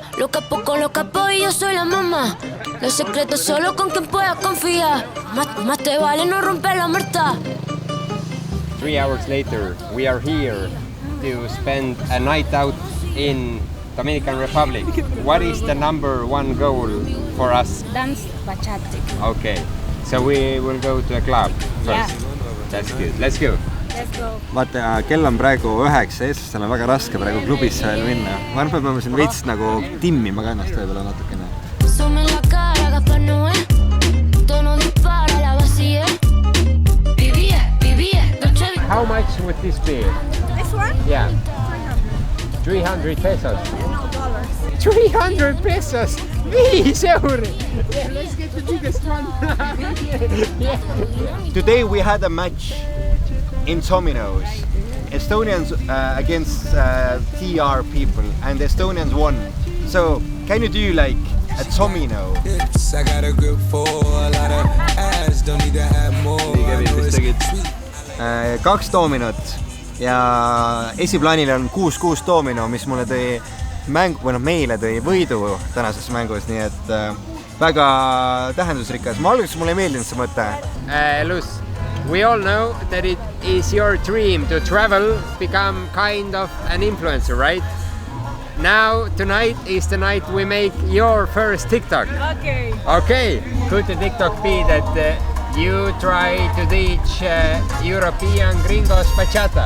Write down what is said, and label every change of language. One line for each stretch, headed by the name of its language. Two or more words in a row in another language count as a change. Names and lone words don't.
Spanish: Lo capo con los capos y yo soy la mamá. Los secretos solo con quien puedas confiar. Más te vale no romper la muerta.
English: 3 hours later, we are here to spend a night out in Dominican Republic. What is the #1 goal for us? Dance bachata. Okay, so we will go to a club first. Yeah. That's good. Let's go.
Estonian: Vaata, kell on praegu 9, eestlastel on väga raske praegu klubisse veel minna. Ma arvan, et me peame siin veits nagu timmima ka ennast võib-olla natukene.
English: How much would this be? This one? Yeah. 300 pesos. No, dollars. 300 pesos! 5 euri! Yeah, let's get the biggest one. Today we had a match in Domino's. Estonians against TR people, and the Estonians won. So, can you do like a domino? I got a grip for a lot of ass, don't need to have more.
Estonian: 2 dominot ja esiplaanil on 6-6 domino, mis mulle tõi meile tõi võidu tänases mängus, nii et väga tähendusrikas. Alguses mulle ei meeldinud see mõte.
English: Luz, we all know that it is your dream to travel, become kind of an influencer, right? Now, tonight is the night we make your first TikTok. Okay. Okay, could the TikTok be that you try to teach European gringos bachata?